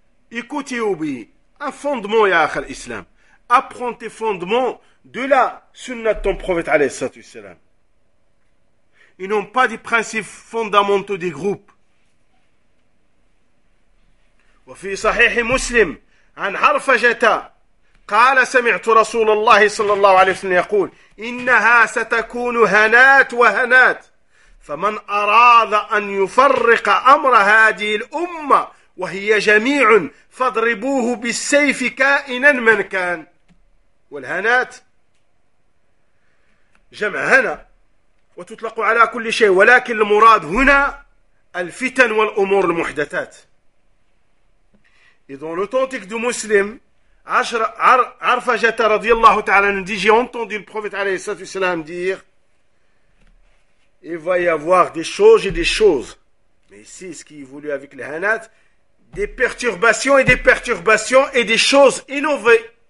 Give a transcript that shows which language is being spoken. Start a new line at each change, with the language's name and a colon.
French: Écoute et oublie. Un fondement, ya akhal islam. Apprends tes fondements de la sunna de ton prophète, alayhi salatu wassalam. Ils n'ont pas des principes fondamentaux des groupes.
Arabic: وفي صحيح مسلم عن عرفجة قال سمعت رسول الله صلى الله عليه وسلم يقول إنها ستكون هنات وهنات فمن أراد أن يفرق أمر هذه الأمة وهي جميع فاضربوه بالسيف كائنا من كان والهنات جمع هنا وتطلق على كل شيء ولكن المراد هنا الفتن والأمور المحدثات.
French: Et dans l'authentique de Muslim, Arfajata radiallahu ta'ala nous dit, j'ai entendu le prophète alayhi salatu wassalam dire, il va y avoir des choses et des choses. Mais ici, ce qu'il voulait avec les hanat, des perturbations et des perturbations et des choses innovées.